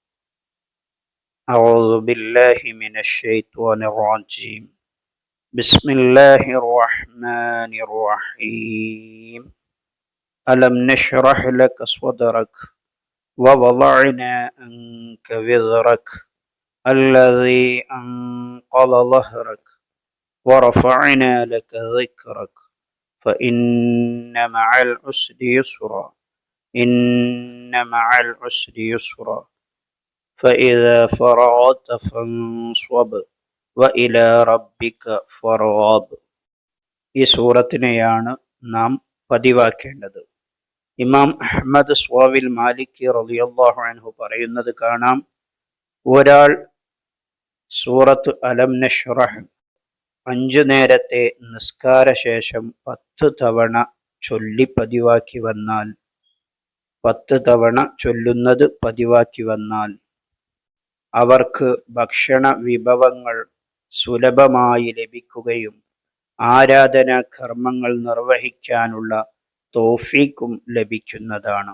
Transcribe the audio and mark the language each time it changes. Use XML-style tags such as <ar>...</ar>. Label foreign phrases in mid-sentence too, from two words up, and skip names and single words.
<ar>أعوذ بالله من الشيطان الرجيم. بسم الله الرحمن الرحيم. ألم نشرح لك صدرك ووضعنا عنك وزرك الذي أنقض ظهرك ورفعنا لك ذكرك فإن مع العسر يسرا إن مع العسر يسرا فإذا فرغت فانصب وإلى ربك فارغب.</ar> <ml>ഈ സൂറത്തിനെയാണ് നാം പതിവാക്കേണ്ടത്. ഇമാം അഹ്മദ് സ്വാവിൽ മാലിക്കി</ml> <ar>رضي الله عنه</ar> <ml>പറയുന്നത് കാണാം, ഒരാൾ സൂറത്ത് അലം നശ്റഹ് 5 നേരത്തെ നിസ്കാര ശേഷം 10 തവണ ചൊല്ലി പതിവാക്കി വന്നാൽ, 10 തവണ ചൊല്ലുന്നത് പതിവാക്കി വന്നാൽ അവർക്ക് ഭക്ഷണ വിഭവങ്ങൾ സുലഭമായി ലഭിക്കുകയും ആരാധനാ കർമ്മങ്ങൾ നിർവഹിക്കാനുള്ള തൗഫീഖും ലഭിക്കുന്നതാണ്.</ml>